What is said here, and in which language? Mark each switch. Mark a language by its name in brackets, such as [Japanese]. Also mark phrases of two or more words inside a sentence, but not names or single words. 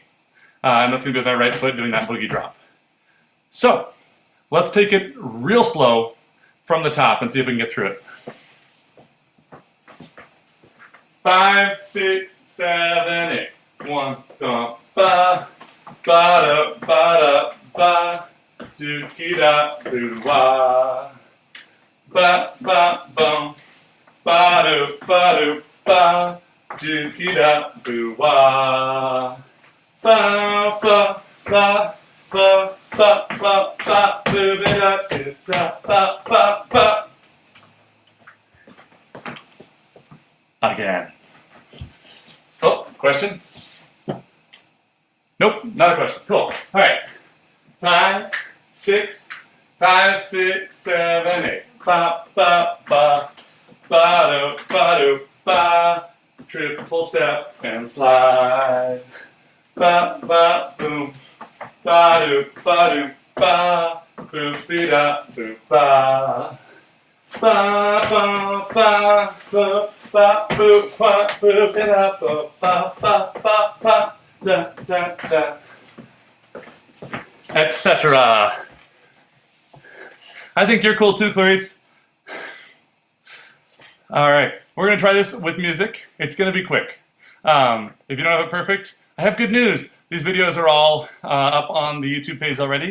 [English] And that's going to be with my right foot doing that boogie drop. So let's take it real slow from the top and see if we can get through it. 5, 6, 7, 8. 1, da, ba, ba, da, ba, do, ki, da, do, wa. Ba, ba, bum, ba, do, ba, do, ki, da, do, wa. Ba, ba, ba, ba, ba, ba, ba, do, da, do, da, ba, ba, ba. Again. Oh, question? Nope, not a question. Cool. All right. 5, 6, 5, 6, 7, 8. Ba, ba, ba, ba, do, ba. Triple step and slide. Ba, ba, boom. Ba, do, ba. Boom, speed up, boom, ba. Ba, ba, ba, ba, ba, boom, ba, boom, it up, ba, ba, ba, ba. Da, da, da, etc. I think you're cool too, Clarice. All right, we're going to try this with music. It's going to be quick. If you don't have it perfect, I have good news. These videos are all up on the YouTube page already.